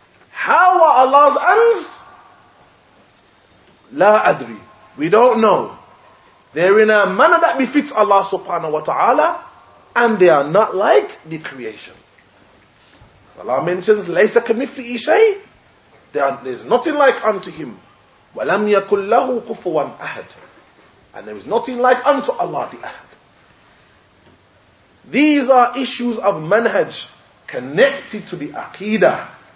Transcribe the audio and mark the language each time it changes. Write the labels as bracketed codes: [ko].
[en] How are Allah's hands? [ar] La adri. [en] We don't know. They're in a manner that befits Allah subhanahu wa ta'ala, and they are not like the creation. Allah mentions, [ar] لَيْسَ كَمِثْلِهِ شَيْءٍ. [en] There's nothing like unto him. [ar] وَلَمْ يَكُنْ لَهُ كُفُوًا أَحَدٍ. [en] And there is nothing like unto Allah the Ahad. These are issues of manhaj connected to the Aqidah.